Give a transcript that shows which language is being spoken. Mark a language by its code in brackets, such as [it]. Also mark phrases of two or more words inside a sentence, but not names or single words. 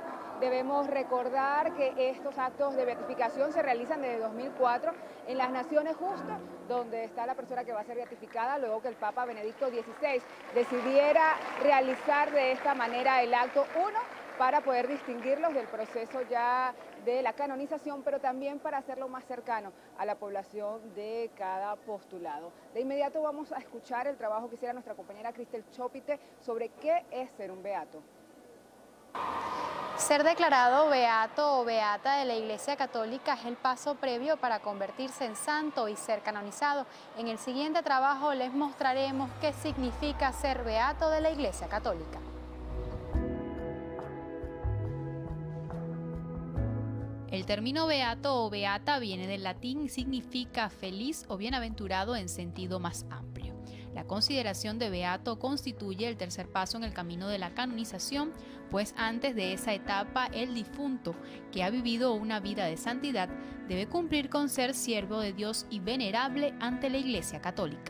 [es] Debemos recordar que estos actos de beatificación se realizan desde 2004 en las Naciones justo donde está la persona que va a ser beatificada luego que el Papa Benedicto XVI decidiera realizar de esta manera el acto 1 para poder distinguirlos del proceso ya de la canonización, pero también para hacerlo más cercano a la población de cada postulado. De inmediato vamos a escuchar el trabajo que hiciera nuestra compañera Cristel Chopite sobre qué es ser un beato. Ser declarado beato o beata de la Iglesia Católica es el paso previo para convertirse en santo y ser canonizado. En el siguiente trabajo les mostraremos qué significa ser beato de la Iglesia Católica. El término beato o beata viene del latín y significa feliz o bienaventurado en sentido más amplio. La consideración de beato constituye el tercer paso en el camino de la canonización, pues antes de esa etapa el difunto, que ha vivido una vida de santidad, debe cumplir con ser siervo de Dios y venerable ante la Iglesia Católica.